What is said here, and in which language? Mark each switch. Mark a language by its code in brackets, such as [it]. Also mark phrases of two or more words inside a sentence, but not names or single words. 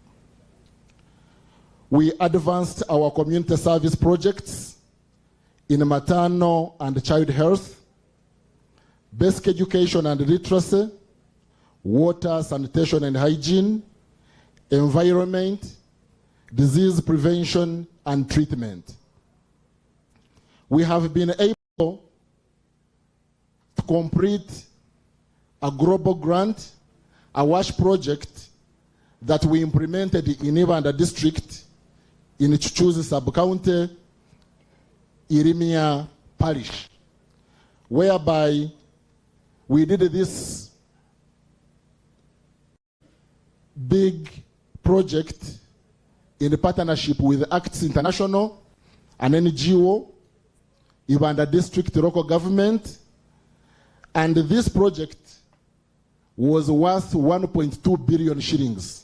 [en] We advanced our community service projects in maternal and child health, basic education and literacy, water, sanitation and hygiene, environment, disease prevention and treatment. We have been able to complete a global grant, a WASH project that we implemented in Ibanda district in Chuchuzi sub-county, Irimia parish, whereby we did this big project in partnership with Acts International, an NGO, Ibanda District Local Government, and this project was worth 1.2 billion shillings.